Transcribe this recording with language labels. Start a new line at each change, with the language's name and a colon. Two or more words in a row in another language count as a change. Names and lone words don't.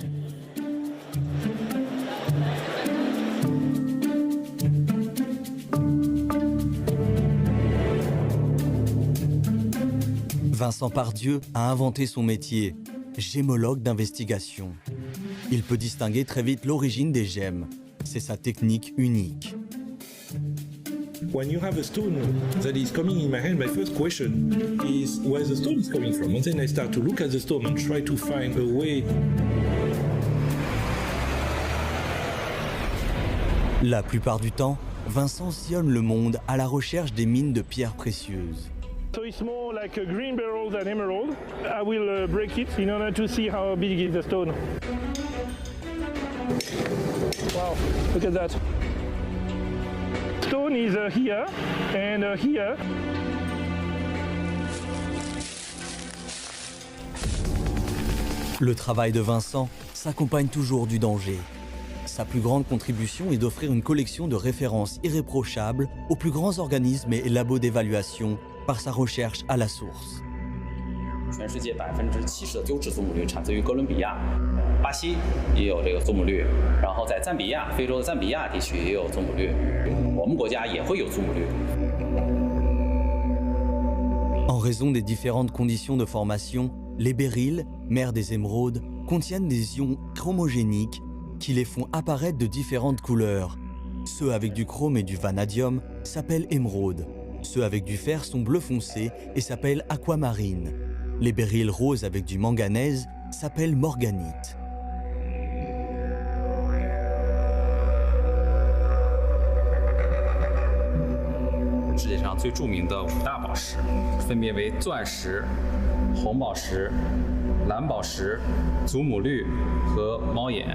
French: Vincent Pardieu a inventé son métier, gémologue d'investigation. Il peut distinguer très vite l'origine des gemmes. C'est sa technique unique.
English: When you have a stone that is coming in my hand, my first question is where the stone is coming from. And then I start to look at the stone and try to find a way.
French: La plupart du temps, Vincent sillonne le monde à la recherche des mines de pierres précieuses.
English: So it's more like a green beryl than emerald. I will break it in order to see how big is the stone. Wow, look at that. Stone is here and here.
French: Le travail de Vincent s'accompagne toujours du danger. Sa plus grande contribution est d'offrir une collection de références irréprochables aux plus grands organismes et labos d'évaluation par sa recherche à la source.
Chinese: 全世界70%的优质祖母绿产自于哥伦比亚，巴西也有这个祖母绿，然后在赞比亚，非洲的赞比亚地区也有祖母绿，我们国家也会有祖母绿。
French: En raison des différentes conditions de formation, les béryls, mères des émeraudes, contiennent des ions chromogéniques qui les font apparaître de différentes couleurs. Ceux avec du chrome et du vanadium s'appellent émeraudes. Ceux avec du fer sont bleu foncé et s'appellent aquamarine. Les béryls roses avec du manganèse s'appellent morganite.
Chinese: 世界上最著名的5大宝石，分别为钻石、红宝石、蓝宝石、祖母绿和猫眼。